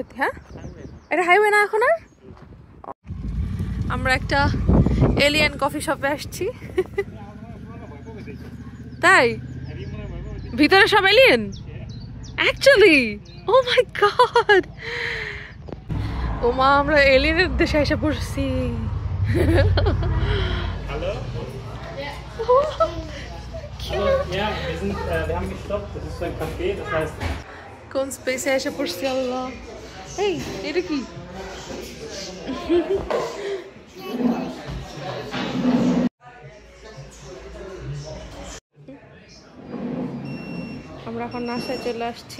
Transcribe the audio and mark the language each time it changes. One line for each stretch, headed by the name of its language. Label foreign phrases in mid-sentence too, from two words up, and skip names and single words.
Bangla: হ্যাঁ, এটা হাইওয়ে না এখন আর। আমরা একটা এলিয়েন কফি শপে আসছি। তাই ভিতরে সব এলিয়েন অ্যাকচুয়ালি?
English: oh my god!
Bangla: ও মা, আমরা এলিয়েনের দেশে এসে পড়ছি।
German: Hallo? Ja, wir haben gestoppt. Das ist so ein Café, das heißt.
Bangla: কোন স্পেসে এসে পড়ছি আল্লাহ! এই এটা কি? আমরা এখন নাস্তায় চলে আসছি।